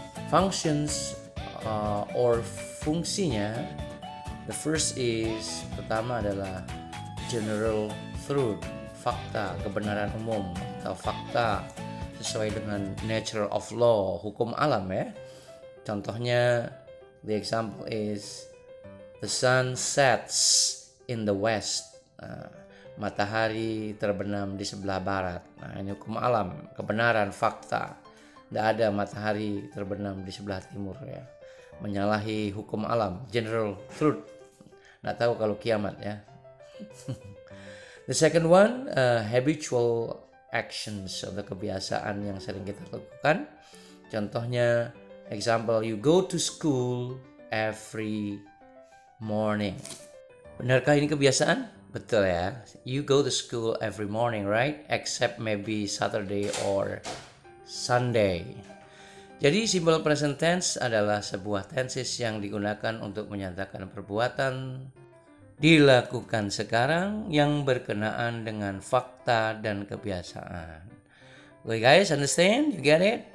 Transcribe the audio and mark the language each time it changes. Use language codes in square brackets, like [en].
[en] Functions or [id] fungsinya, [en] the first is, [id] pertama adalah [en] general truth, [id] fakta, kebenaran umum atau fakta sesuai dengan [en] nature of law, [id] hukum alam ya. [en] Contohnya, the example is the sun sets in the west. [id] Matahari terbenam di sebelah barat. Nah, ini hukum alam, kebenaran, fakta. Tidak ada matahari terbenam di sebelah timur ya. Menyalahi hukum alam, general truth. Nggak tahu kalau kiamat ya. [en] The second one, habitual actions [id] atau kebiasaan yang sering kita lakukan. [en] Contohnya, example, you go to school every morning. [id] Benarkah ini kebiasaan? Betul ya. [en] You go to school every morning, right? Except maybe Saturday or Sunday. [id] Jadi simple present tense adalah sebuah tenses yang digunakan untuk menyatakan perbuatan dilakukan sekarang yang berkenaan dengan fakta dan kebiasaan. [en] Okay guys, understand? You get it?